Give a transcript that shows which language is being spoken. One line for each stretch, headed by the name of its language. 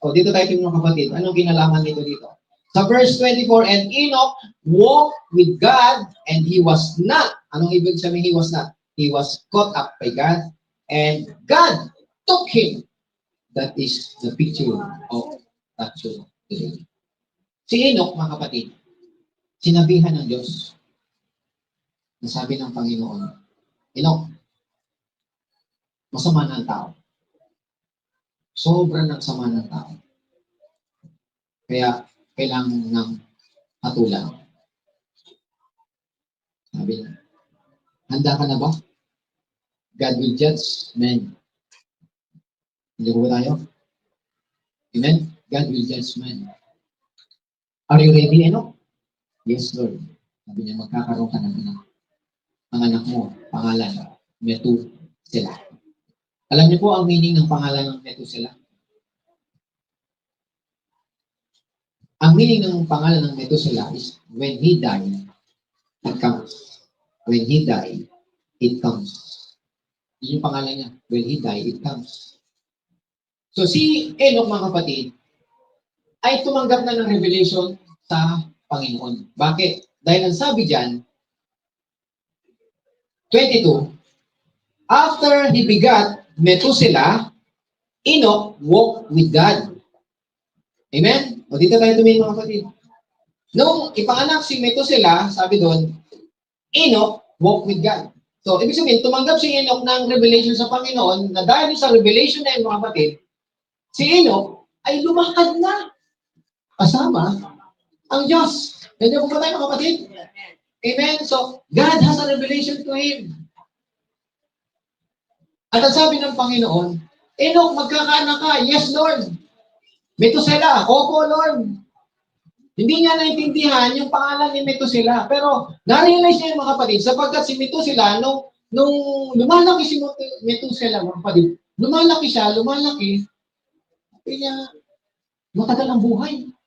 Filipino: O, dito tayo mga kapatid. Anong kinalaman nito dito? Sa
English: verse 24, and Enoch walked with God and he was not.
Filipino: Anong ibig sabihin
English: he was not? He was caught up by God and God took him. That is the picture of rapture today.
Filipino: Si Enoch, mga kapatid, sinabihan ng Diyos, nasabi ng Panginoon, Enoch, masama ng tao. Sobrang nagsama ng tao. Kaya, kailangan ng hatulan. Sabi niya, handa ka na ba?
English: God will judge men.
Filipino: Hindi ko ba tayo? Amen?
English: God will judge men. Are you ready, Enoch? Yes, Lord.
Filipino: Sabi niya, magkakaroon ka ng anak. Ang anak mo, pangalan, Methuselah. Alam niyo po ang meaning ng pangalan ng Methuselah? Ang meaning ng pangalan ng
English: Methuselah is, when he died, it comes. When he died, it comes.
Filipino: Yun yung pangalan niya.
English: When he died, it comes.
Filipino: So si Enoch, mga kapatid, ay tumanggap na ng revelation sa Panginoon. Bakit? Dahil ang sabi dyan,
English: 22, after he begot Methuselah, Enoch walked with God. Amen?
Filipino: O dito tayo tumingin, mga kapatid. Nung ipanganak si Methuselah, sabi doon,
English: Enoch walked with God.
Filipino: So, ibig sabihin, tumanggap si Enoch ng revelation sa Panginoon na dahil sa revelation na yun, mga kapatid, si Enoch ay lumakad na kasama ang Diyos. Ganyan po ba tayo, mga kapatid? Amen?
English: So, God has a revelation to him.
Filipino: At ang sabi ng Panginoon, Enoch, magkakaanak ka.
English: Yes, Lord.
Filipino: Methuselah, opo, Lord. Hindi niya naintindihan yung pangalan ni Methuselah. Pero, na-realize niya yung mga kapatid, sapagkat si Methuselah, nung lumalaki si Methuselah, mga kapatid, lumalaki siya, sabi niya, matagal ang buhay.